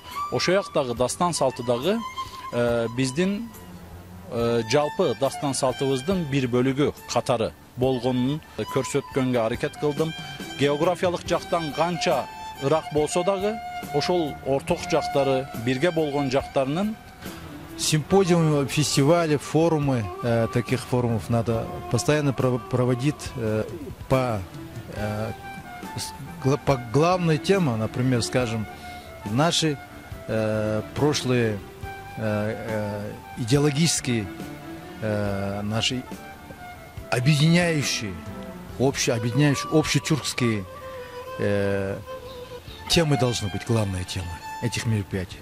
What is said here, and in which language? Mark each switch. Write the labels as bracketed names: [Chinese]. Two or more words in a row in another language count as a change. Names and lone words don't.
[Kyrgyz] Ошол жактагы дастан салты дагы биздин жалпы дастан салтыбыздын бир бөлүгү катары болгонун көрсөткөнгө аракет кылдым. Географиялык жактан канча ырак болсо дагы ошол орток жактары, бирге болгон жактарынын [Russian] Симпозиумы, фестивали, форумы, таких форумов надо постоянно проводить по главной теме, например, скажем, наши прошлые идеологические, наши объединяющие, общетюркские темы должны быть, главные темы этих мероприятий.